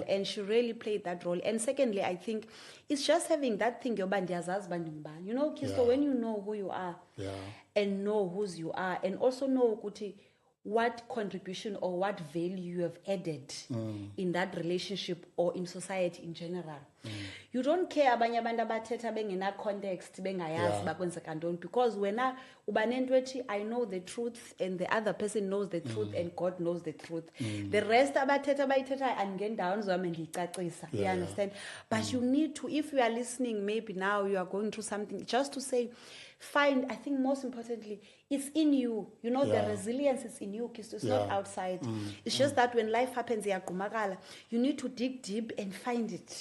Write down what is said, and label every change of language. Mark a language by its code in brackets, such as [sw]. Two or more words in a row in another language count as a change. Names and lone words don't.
[en] And she really played that role. And secondly, I think it's just having that thing, you know, Kisto, when you know who you are and know whose you are, and also know what contribution or what value you have added in that relationship or in society in general. You don't care [xh] abanye abantu abathetha bengena context bengayazi bakwenzeka ntoni, [en] because [xh] wena ubanentwethi [en] I know the truth and the other person knows the truth and God knows the truth. The rest [xh] abathetha bayithetha angendawo zami ngiyicacisa. [en] You understand? But you need to, if you are listening, maybe now you are going through something, just to say, find, I think most importantly, it's in you. You know, the resilience is in you, Kisto. It's not outside. It's just that when life happens, you need to dig deep and find it.